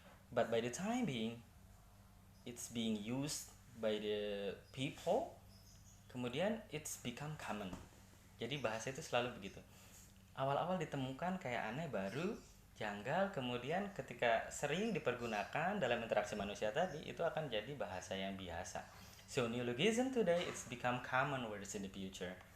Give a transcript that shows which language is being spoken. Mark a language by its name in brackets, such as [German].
[English] But by the time being it's being used by the people, [Indonesian] kemudian [English] it's become common. [Indonesian] Jadi bahasa itu selalu begitu. Awal-awal ditemukan kayak aneh, baru, janggal, kemudian ketika sering dipergunakan dalam interaksi manusia tadi, itu akan jadi bahasa yang biasa. [English] So neologism today it's become common words in the future.